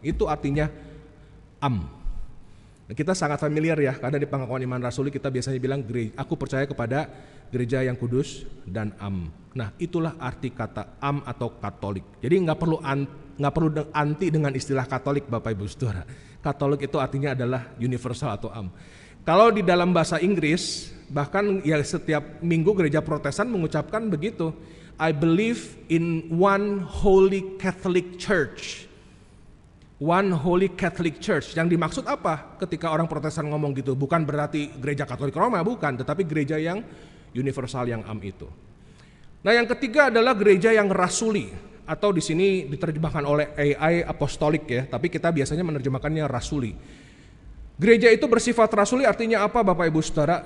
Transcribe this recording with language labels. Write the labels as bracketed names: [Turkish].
[Indonesian] Itu artinya Kita sangat familiar ya, karena di pengakuan iman rasuli kita biasanya bilang aku percaya kepada gereja yang kudus dan Nah, itulah arti kata atau Katolik. Jadi nggak perlu anti dengan istilah Katolik, Bapak Ibu Saudara. Katolik itu artinya adalah universal atau Kalau di dalam bahasa Inggris, bahkan ya setiap minggu gereja Protestan mengucapkan begitu. [English] I believe in one holy Catholic Church. One Holy Catholic Church. [Indonesian] Yang dimaksud apa ketika orang Protestan ngomong gitu? Bukan berarti gereja Katolik Roma, bukan, tetapi gereja yang universal yang itu. Nah, yang ketiga adalah gereja yang rasuli, atau di sini diterjemahkan oleh AI apostolik ya, tapi kita biasanya menerjemahkannya rasuli. Gereja itu bersifat rasuli artinya apa, Bapak Ibu Saudara?